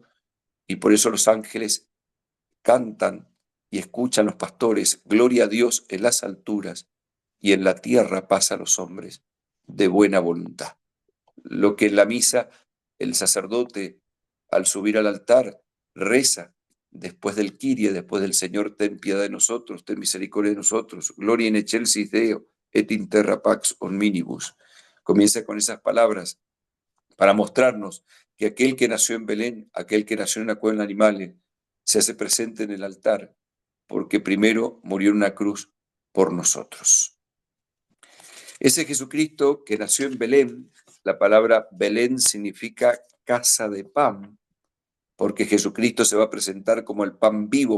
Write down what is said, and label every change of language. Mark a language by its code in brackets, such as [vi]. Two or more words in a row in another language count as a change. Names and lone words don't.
[es] Y por eso los ángeles cantan y escuchan los pastores, gloria a Dios en las alturas y en la tierra paz a los hombres de buena voluntad. Lo que en la misa el sacerdote al subir al altar reza después del Kyrie, después del Señor, ten piedad de nosotros, ten misericordia de nosotros, [la] gloria in excelsis Deo, et in terra pax omnibus. [es] Comienza con esas palabras para mostrarnos que aquel que nació en Belén, aquel que nació en una cueva de animales, se hace presente en el altar, porque primero murió en una cruz por nosotros. Ese Jesucristo que nació en Belén, la palabra Belén significa casa de pan, porque Jesucristo se va a presentar como el pan vivo